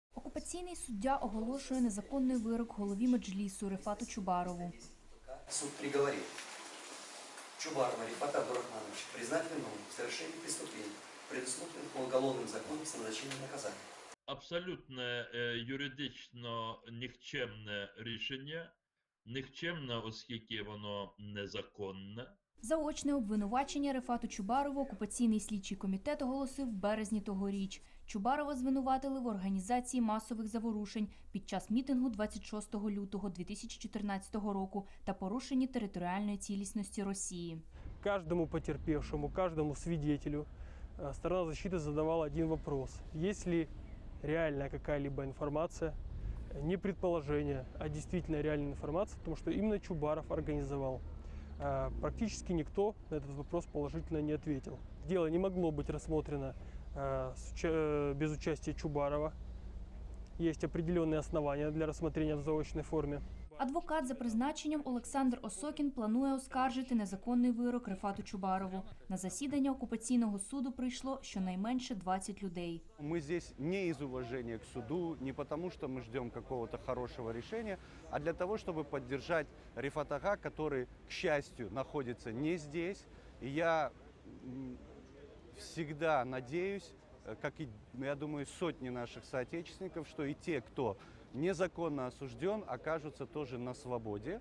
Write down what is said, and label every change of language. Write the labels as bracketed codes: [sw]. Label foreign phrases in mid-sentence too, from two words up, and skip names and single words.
[uk] Окупаційний суддя оголошує незаконний вирок голові Меджлісу Рефату Чубарову. [ru] Суд приговорил Чубарова Рефата Абдурахмановича признать виновным в совершении преступлений, предусмотренных уголовным законом с назначением наказания. [uk] Абсолютно юридично нікчемне рішення. Нікчемне, оскільки воно незаконне. Заочне обвинувачення Рефату Чубарову окупаційний слідчий комітет оголосив в березні тогоріч. Чубарова звинуватили в організації масових заворушень під час мітингу 26 лютого 2014 року та порушенні територіальної цілісності Росії. [ru] Каждому потерпевшему, каждому свидетелю сторона защиты задавала один вопрос. Есть ли реальная какая-либо информация, не предположение, а действительно реальная информация, потому что именно Чубаров организовал. Практически никто на этот вопрос положительно не ответил. Дело не могло быть рассмотрено без участия Чубарова. Есть определенные основания для рассмотрения в заочной форме. [uk] Адвокат за призначенням Олександр Осокін планує оскаржити незаконний вирок Рефату Чубарову. На засідання окупаційного суду прийшло щонайменше 20 людей. [ru] Мы здесь не из уважения к суду, не потому что мы ждем какого-то хорошего решения, а для того, чтобы поддержать Рефат Ага, который, к счастью, находится не здесь. И я всегда надеюсь, как и, я думаю, сотни наших соотечественников, что и те, кто незаконно осужден, окажутся тоже на свободе.